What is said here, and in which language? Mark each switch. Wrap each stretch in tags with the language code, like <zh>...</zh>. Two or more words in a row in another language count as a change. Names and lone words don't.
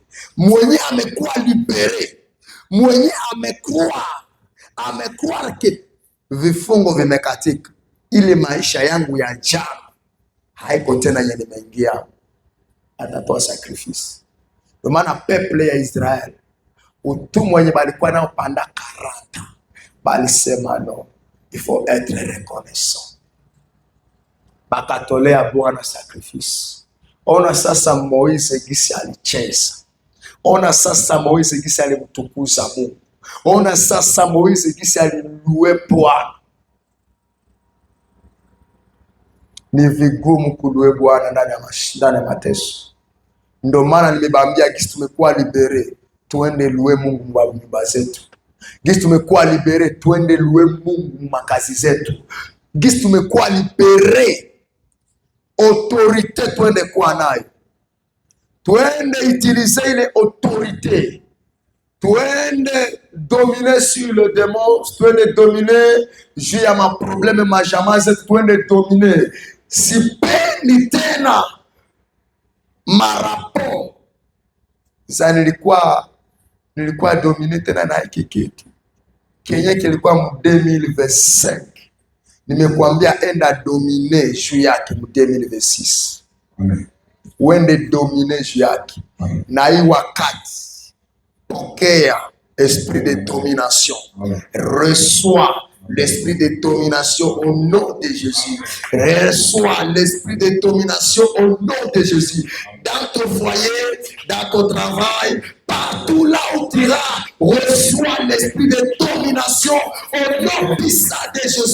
<sw>Mwenye amekuwa libere, mwenye amekuwa ke vifungo vimekatika, ile maisha yangu ya jana haiko tena yenye nimeingia, atatoa sacrifice. Ndio maana peple ya Israeli utumwa wenye balikuwa nao panda 40 balisema no,</sw> <fr>il faut être reconnaissant.</fr> <sw>Bakatolea Bwana sacrifice. Ona sasa Moise gisi alicheza. Ona sasa Moise gisi alimtukuza Mungu. Ona sasa Moise gisi aliluwe Bwana. Ni vigumu kuluwe Bwana ndani ya mateso. Ndio maana nimebambia gisi tumekuwa libere, tuende luwe Mungu wa nyumba zetu. Gisi tumekuwa libere, tuende luwe Mungu makazi zetu. Gisi tumekuwa libere, autorité tuende kuwa nayo. Tuende utiliser ile autorité.</sw> <fr>Tuende dominer sur le démon,</fr> <sw>tuende dominer juu ya ma problème majama zetu, tuende dominer. Sipendi tena marapo. Sasa nilikuwa dominer tena na hiki kitu. Kenye kilikuwa mu 2025. Nimekuambia enda dominer juu yake mu 2026. Amen. Uende dominer juu yake. Na hii wakati pokea</sw> <fr>esprit de domination.</fr> <sw>Amen.</sw> <fr>Reçois l'esprit de domination au nom de Jésus. Reçois l'esprit de domination au nom de Jésus. Dans ton foyer, dans ton travail, partout là où tu iras, reçois l'esprit de domination au nom puissant de Jésus.</fr>